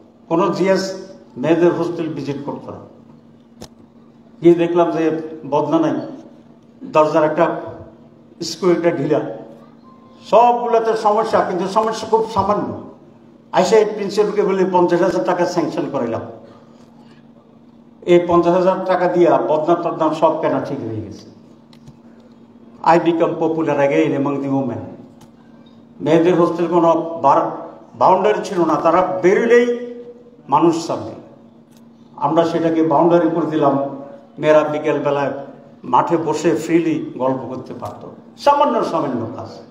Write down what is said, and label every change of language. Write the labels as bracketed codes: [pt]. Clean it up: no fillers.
[bn] কোনো জিএস মেয়েদের hostel visit করতো না। গিয়ে দেখলাম যে বদনা নাই, দরজার একটা স্ক্রু একটা ঢিলা, সবগুলোতে সমস্যা, কিন্তু সমস্যা খুব সামান্য। আইসা এই প্রিন্সিপালকে বলে 50,000 টাকা স্যাংশন করাইলাম। এই 50,000 টাকা দিয়া বদনা টদনা সব কেনা ঠিক হয়ে গেছে। [en] I become popular again among the women. [bn] মেয়েদের হোস্টেল কোনো বাউন্ডারি ছিল না, তারা বেরোলেই মানুষ সামনে। আমরা সেটাকে বাউন্ডারি করে দিলাম। মেয়েরা বিকেল বেলায় মাঠে বসে ফ্রিলি গল্প করতে পারত, সামান্য কাজ।